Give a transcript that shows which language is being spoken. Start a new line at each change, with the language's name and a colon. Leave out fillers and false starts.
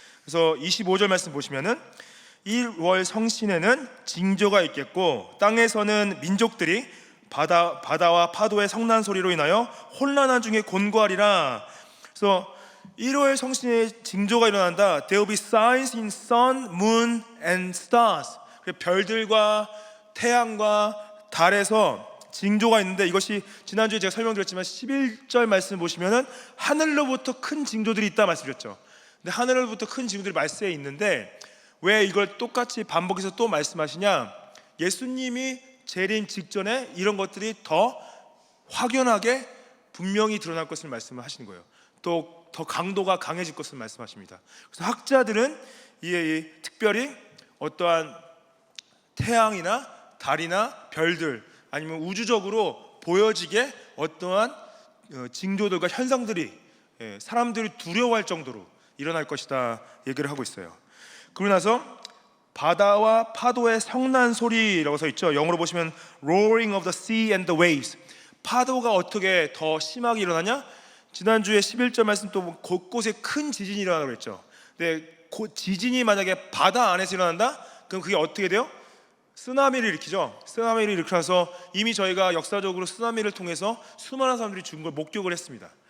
Korean: 그래서 25절 말씀 보시면은, 1월 성신에는 징조가 있겠고 땅에서는 민족들이 바다와 파도의 성난 소리로 인하여 혼란한 중에 곤고하리라. 그래서 1월 성신의 징조가 일어난다.
English: There will be signs in sun, moon and stars.
Korean: 별들과 태양과 달에서 징조가 있는데, 이것이 지난주에 제가 설명드렸지만 11절 말씀 보시면은 하늘로부터 큰 징조들이 있다 말씀드렸죠. 근데 하늘로부터 큰 징조들이 말세에 있는데, 왜 이걸 똑같이 반복해서 또 말씀하시냐? 예수님이 재림 직전에 이런 것들이 더 확연하게 분명히 드러날 것을 말씀을 하시는 거예요. 또 더 강도가 강해질 것을 말씀하십니다. 그래서 학자들은 특별히 어떠한 태양이나 달이나 별들, 아니면 우주적으로 보여지게 어떠한 징조들과 현상들이 사람들이 두려워할 정도로 일어날 것이다 얘기를 하고 있어요. 그러고 나서 바다와 파도의 성난 소리라고 써 있죠. 영어로 보시면
English: roaring of the sea and the waves.
Korean: 파도가 어떻게 더 심하게 일어나냐? 지난주에 11절 말씀 또 곳곳에 큰 지진이 일어나고 그랬죠. 근데 지진이 만약에 바다 안에서 일어난다? 그럼 그게 어떻게 돼요? 쓰나미를 일으키죠. 쓰나미를 일으켜서 이미 저희가 역사적으로 쓰나미를 통해서 수많은 사람들이 죽은 걸 목격을 했습니다.